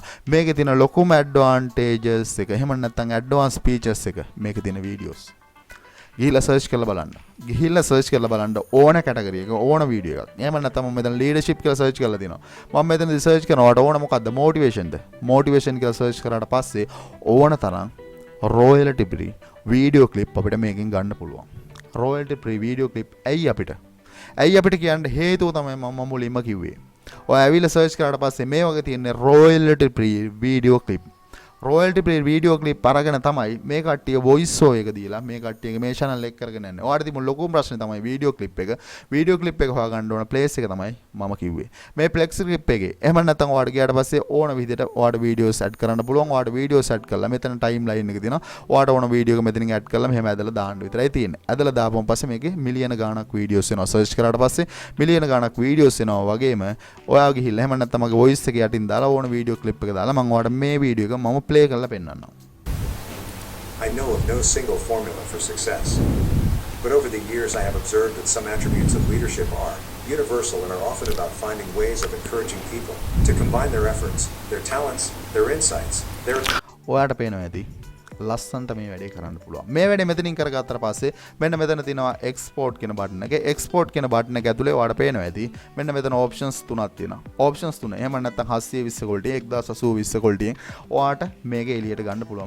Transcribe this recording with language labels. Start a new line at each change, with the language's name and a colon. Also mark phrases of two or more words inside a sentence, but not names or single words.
Sinhala: මේකේ තියෙන ලොකුම advantages එක එහෙම නැත්නම්
English: advanced features
Sinhala: එක මේකේ තියෙන videos. ගිහිල්ලා search කරලා බලන්න ඕන category එක ඕන video එකක්. එහෙම නැත්නම් මම මෙතන leadership කියලා search කරලා තියෙනවා. මම මෙතනදී search කරනකොට ඕන මොකද්ද motivation කියලා search කරාට පස්සේ ඕන තරම්
English: royalty free video clip
Sinhala: අපිට මේකෙන් ගන්න පුළුවන්.
English: royalty free video clip
Sinhala: ඇයි අපිට කියන්න හේතුව තමයි මම මුලින්ම කිව්වේ. ඔය ඇවිල්ලා search කරාට පස්සේ මේ වගේ තියෙන
English: royalty free video clip royalty free video clip
Sinhala: අරගෙන තමයි මේ කට්ටිය
English: voice show
Sinhala: එක දීලා මේ කට්ටියගේ මේ channel එක කරගෙන යන්නේ. ඔයාලට තිබුණ ලොකුම ප්‍රශ්නේ තමයි
English: video clip
Sinhala: එක.
English: video clip
Sinhala: එක හොයාගන්න ඕන place එක තමයි මම කිව්වේ. මේ flex clip එකේ එහෙම නැත්නම් ඔයාලට ගියාට පස්සේ ඕන විදිහට ඔයාලට
English: videos add
Sinhala: කරන්න පුළුවන්. ඔයාලට
English: videos add
Sinhala: කරලා මෙතන timeline එක තියෙනවා. ඔයාලට ඕන video එක මෙතනින් add කරලා මෙහෙම ඇදලා දාන්න විතරයි තියෙන්නේ. ඇදලා දාපුවම පස්සේ මේකේ මිලියන ගාණක් videos එනවා. search කරාට පස්සේ මිලියන ගාණක් videos එනවා වගේම ඔයා ගිහිල්ලා එහෙම නැත්නම් මගේ voice එක යටින් දාලා ඕන
English: video clip
Sinhala: එක දාලා මම ඔයාලට මේ video එක මම play කරලා පෙන්නන්නම්.
English: I know of no single formula for success, but over the years I have observed that some attributes of leadership are universal and are often about finding ways of encouraging people to combine their efforts, their talents, their insights, their
Sinhala: ඔයාට පේනවා ඇති ලස්සන්ට මේ වැඩේ කරන්න පුළුවන්. මේ වැඩේ මෙතනින් කරගත්තට පස්සේ මෙන්න මෙතන තියෙනවා export කියන බටන් එක. export කියන බටන් එක ඇතුලේ ඔයාලට පේනවා ඇති මෙන්න මෙතන options තුනක් තියෙනවා. options තුන. එහෙම නැත්නම් 720 quality 1080 quality ඔයාට මේක එළියට ගන්න පුළුවන්.